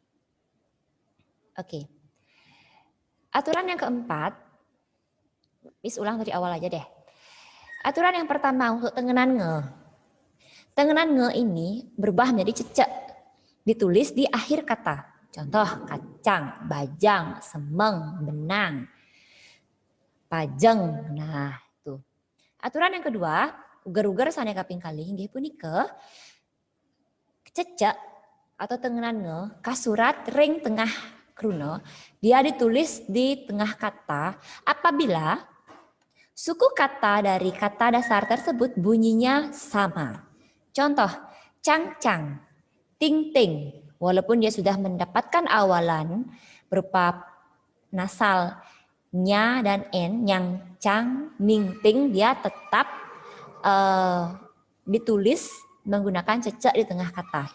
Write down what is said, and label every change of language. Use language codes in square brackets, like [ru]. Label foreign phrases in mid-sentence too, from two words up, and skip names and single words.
[id] Oke. Aturan yang keempat, Miss ulang dari awal aja deh. Aturan yang pertama untuk tengenan nge. Tengenan nge ini berubah menjadi cecek. Ditulis di akhir kata. Contoh kacang, bajang, semeng, benang, pajeng. Nah, itu. Aturan yang kedua, [ban] ugar-ugar saneka pingkali nggih punika cecek atau tengenan nge kasurat ring tengah kruna, [id] dia ditulis di tengah kata apabila suku kata dari kata dasar tersebut bunyinya sama. Contoh, cang-cang, ting-ting. Walaupun dia sudah mendapatkan awalan berupa nasal nya dan n yang cang, ning, ting, dia tetap ditulis menggunakan cecek di tengah kata.